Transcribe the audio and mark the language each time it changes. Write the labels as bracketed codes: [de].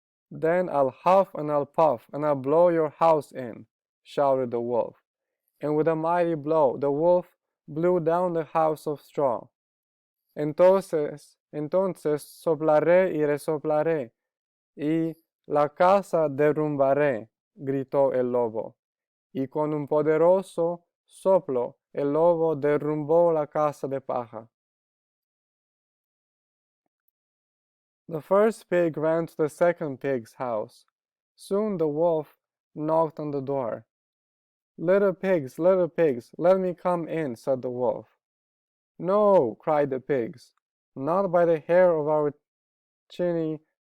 [en] Then I'll huff and I'll puff and I'll blow your house in, shouted the wolf. And with a mighty blow, the wolf blew down the house of straw. [es] Entonces soplaré y resoplaré, y la casa derrumbaré, gritó el lobo. Y con un poderoso soplo, el lobo derrumbó la casa de paja. [en] The first pig ran to the second pig's house. Soon the wolf knocked on the door. Little pigs, let me come in, said the wolf. No, cried the pigs, not by the hair of our chins.